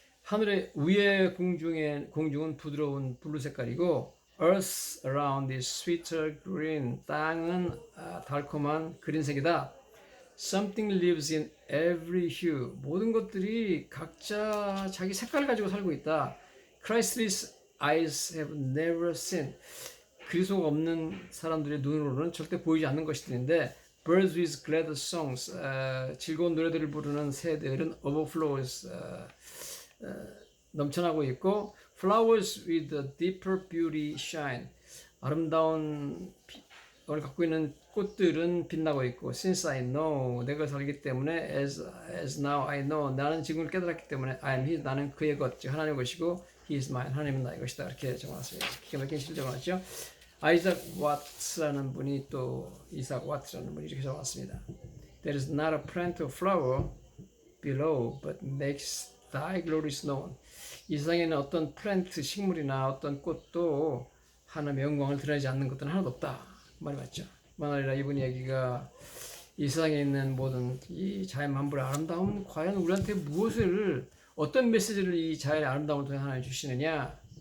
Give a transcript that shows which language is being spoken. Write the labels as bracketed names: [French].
[Korean] 하늘의 위의 공중은 부드러운 블루 색깔이고 [English] Earth around is sweeter green. [Korean] 땅은 달콤한 그린색이다. [English] Something lives in every hue. [Korean] 모든 것들이 각자 자기 색깔을 가지고 살고 있다. [English] Christless eyes have never seen. [Korean] 그리스도가 없는 사람들의 눈으로는 절대 보이지 않는 것인데 [English] Birds with glad songs. [Korean] 즐거운 노래들을 부르는 새들은 overflows. 넘쳐나고 있고 [English] Flowers with a deeper beauty shine. [Korean] 아름다운 을 갖고 있는 꽃들은 빛나고 있고 [English] Since I know, [Korean] 내가 살기 때문에 [English] as now I know, [Korean] 나는 지금을 깨달았기 때문에 [English] I am his, [Korean] 나는 그의 것, 즉 하나님의 것이고 [English] He is mine, [Korean] 하나님은 나의 것이다. 이렇게 적어놨습니다. 기가 막힌 시를 적어놨죠. 아이작 와트라는 분이 또 이삭 와트라는 분이 이렇게 적어놨습니다. [English] There is not a plant of flower below, but makes thy glories known. [Korean] 이 세상에는 어떤 플랜트, 식물이나 어떤 꽃도 하나님의 영광을 드러내지 않는 것들은 하나도 없다. 말이 맞죠. 만아니라 이분 이야기가 이 세상에 있는 모든 이 자연 만물의 아름다움, 과연 우리한테 무엇을, 어떤 메시지를 이 자연의 아름다움을 통해 하나님 주시느냐.